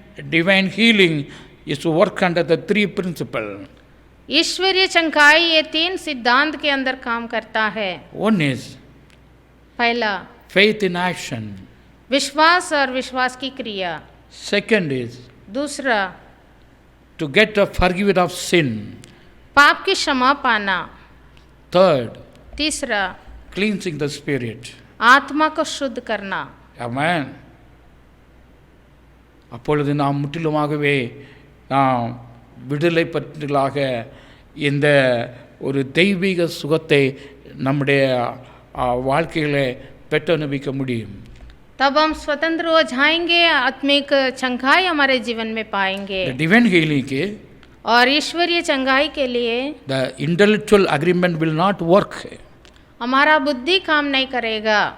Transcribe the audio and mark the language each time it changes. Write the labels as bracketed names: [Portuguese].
[English] divine healing is to work under the 3 principle. [Hindi] ईश्वरीय चंगाई ये 3 सिद्धांत के अंदर काम करता है. [English] One is [Hindi] पहला [English] faith in action. [Hindi] विश्वास और विश्वास की क्रिया. [English] Second is [Hindi] दूसरा [English] to get a forgiveness of sin. [Hindi] पाप की क्षमा पाना. [English] Third, [Hindi] तीसरा [English] cleansing the spirit. [Hindi] आत्मा को शुद्ध करना. [English] Amen. [Tamil] அப்பொழுது நாம் முற்றிலுமாகவே நாம் விடுதலை பெற்றவர்களாக இந்த ஒரு தெய்வீக சுகத்தை நம்முடைய வாழ்க்கையிலே பெற்றனுபவிக்க முடியும். [Hindi] तब हम स्वतंत्र हो जाएंगे, आत्मिक चंगाई हमारे जीवन में पाएंगे. [English] The divine healing के [Hindi] और ईश्वरीय चंगाई के लिए [English] the intellectual agreement will not work. [Hindi] हमारा बुद्धि काम नहीं करेगा.